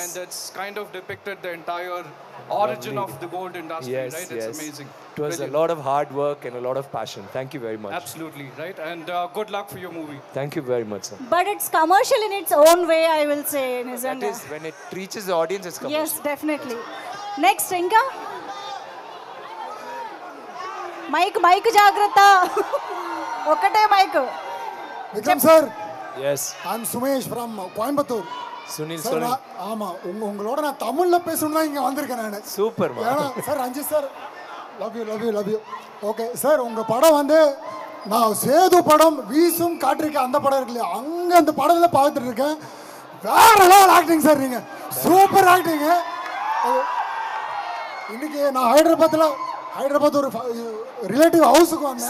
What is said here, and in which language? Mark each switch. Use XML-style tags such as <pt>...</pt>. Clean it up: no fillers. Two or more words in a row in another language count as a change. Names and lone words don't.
<en>And it's kind of depicted the entire origin of the gold industry, Yes, right? It's yes. amazing. It was Brilliant. a lot of hard work and a lot of passion. Thank you very much. Absolutely, right? And good luck for your movie. Thank you very much, sir. But it's commercial in its own way I will say That</en> <te>నిజంగా</te> <en>is when it reaches the audience, it's commercial. yes definitely next</en> <te>ఇంకా మైక్ జాగ్రత్త ఒకటే మైక్</te> <ta>விக்ரம் சார்</ta> <en>Yes. I'm Sumesh from Coimbatore Sunil,</en> <ta>சார்</ta> <en>Sunil.</en> <ta>ஆமாம் உங்களோட நான் தமிழில் பேசணும் தான் இங்கே வந்திருக்கேன் நான்</ta> <en>Super, man.</en> <ta>ஏன்னா சார் ரஞ்சித் சார்</ta> <en>love you okay sir</en> <ta>உங்கள் படம் வந்து நான் சேது படம் வீசும் காற்றிருக்கேன் அந்த படம் இருக்கு இல்லையா அங்கே அந்த படத்தில் பார்த்துட்டு இருக்கேன் வேற</ta> <en>level acting</en> <ta>சார் நீங்கள்</ta> <en>super acting</en> <ta>இன்னைக்கு நான் ஹைதராபாத் ஒரு</ta> <en>relative house</en> <ta>வந்தேன்</ta>